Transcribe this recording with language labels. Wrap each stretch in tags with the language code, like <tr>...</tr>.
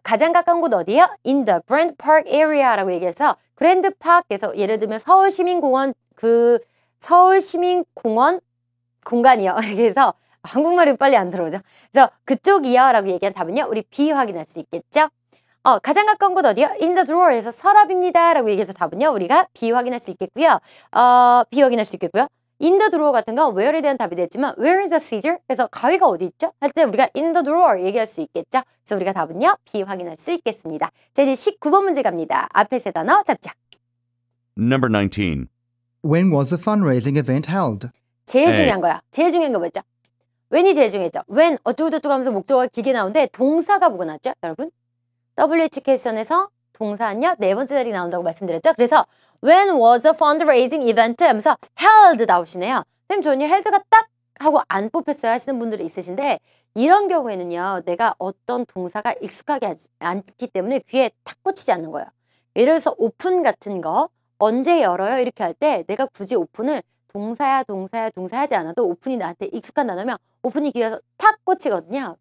<ko>가장 가까운 곳 어디예요?</ko> <en>In the Grand Park area</en> <ko>라고 얘기해서 그랜드 파크에서 예를 들면 서울시민공원 서울시민공원 공간이요. 이렇게 해서 한국말이 빨리 안 들어오죠. 그래서 그쪽이요 라고 얘기한 답은요. 우리 B 확인할 수 있겠죠. 가장 가까운 곳 어디요?</ko> <en>In the drawer</en> <ko>에서 서랍입니다 라고 얘기해서 답은요. 우리가 B 확인할 수 있겠고요. B 확인할 수 있겠고요. In the drawer 같은 건 where에 대한 답이 됐지만</ko> <en>where is the scissor?</en> <ko>그래서 가위가 어디 있죠? 할 때 우리가</ko> <en>in the drawer</en> <ko>얘기할 수 있겠죠. 그래서 우리가 답은요. B 확인할 수 있겠습니다. 자, 이제 19번 문제 갑니다. 앞에 세 단어 잡자.</ko> <en>Number 19. When was the fundraising event held?</en> <ko>제일 네. 중요한 거야. 제일 중요한 거 뭐였죠? when이 제일 중요했죠. when 어쩌고저쩌고 하면서 목적어가 길게 나오는데 동사가 뭐가 나왔죠? 여러분? WH 퀘스천에서 동사는요. 네 번째 자리 나온다고 말씀드렸죠. 그래서</ko> <en>when was a fundraising event</en> <ko>하면서 held 나오시네요. 선생님 저는요. held가 딱 하고 안 뽑혔어요 하시는 분들이 있으신데 이런 경우에는요. 내가 어떤 동사가 익숙하지 않기 때문에 귀에 탁 꽂히지 않는 거예요. 예를 들어서 오픈 같은 거 언제 열어요? 이렇게 할 때 내가 굳이 오픈을 동사야 하지 않아도 오픈이 나한테 익숙한 단어면 오픈이 귀에서 탁 꽂히거든요.</ko>